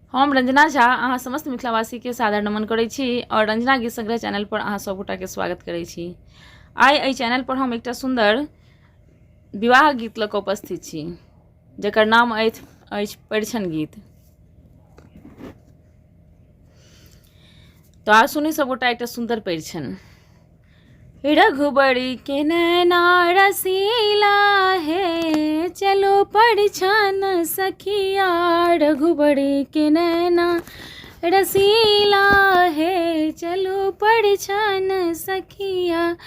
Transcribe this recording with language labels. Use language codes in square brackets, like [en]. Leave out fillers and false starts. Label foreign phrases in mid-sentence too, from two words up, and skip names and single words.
[mai] हम रंजना झा अहाँ समस्त मिथिलावासी के सादर नमन करै छी और रंजना गीत संग्रह चैनल पर अहाँ सब गोटा के स्वागत करै छी। आइ एहि चैनल पर हम एकटा सुंदर विवाह गीत लऽ कऽ उपस्थित छी जकर नाम अछि परिछन गीत। तो आ सुनी सब गोटा एकटा सुंदर परिछन। रघुबरी के नैना रसीला है, चलो परिछन सखिया। रघुबरी के नैना रसीला है, चलो परिछन सखिया।